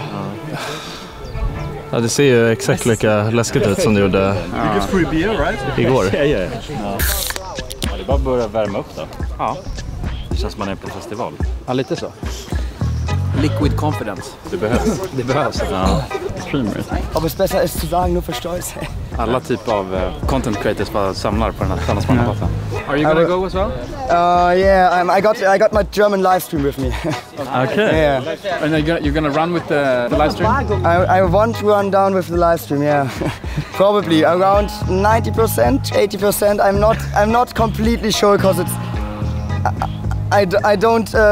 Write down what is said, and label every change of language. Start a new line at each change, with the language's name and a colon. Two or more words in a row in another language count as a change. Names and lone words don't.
Swedish: Ja, det ser ju exakt lika läskigt ut som det gjorde igår. Ja, det är bara att börja värma upp då. Ja. Det känns som man är på festival. Ja, lite så.
English: Liquid confidence.
Swedish: Det behövs. Det behövs. Ja.
German: Ob es besser ist zu sagen, nur förstås.
Swedish: Alla typer av
English: content creators
Swedish: bara samlar på den här Sannasmannaplatsen.
English: Are you gonna go as well? Yeah, I got my German live stream with me. Okay. Yeah. And you're gonna run with the live stream? I want to run down with the live stream. Yeah, probably around 90%, 80%. I'm not completely sure because it's I don't.